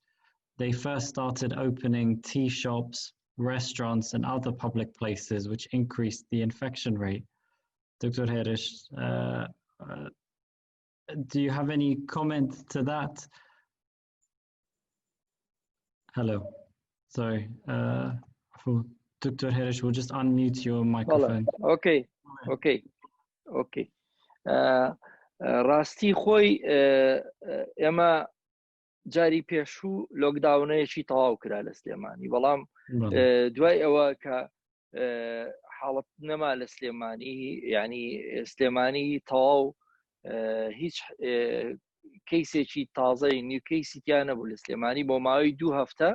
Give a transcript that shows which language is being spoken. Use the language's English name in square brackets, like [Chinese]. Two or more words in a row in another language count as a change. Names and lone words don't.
[English] They first started opening tea shops, restaurants, and other public places, which increased the infection rate. Dr. Herish, do you have any comment to that? Hello. Sorry. For Dr. Herish, we'll just unmute your microphone. Okay. [Central Kurdish] راستی خۆی ئێمە جاری پێشوو لۆکداونەیەکی تەواو کرا لە سلێمانی، بەڵام دوای ئەوە کە حاڵەت نەما لە سلێمانی، یعنی سلێمانی تەواو هیچ کەیسێکی تازەی نیو کەیسی تیا نەبوو لە سلێمانی بۆ ماوەی 2 هەفتە.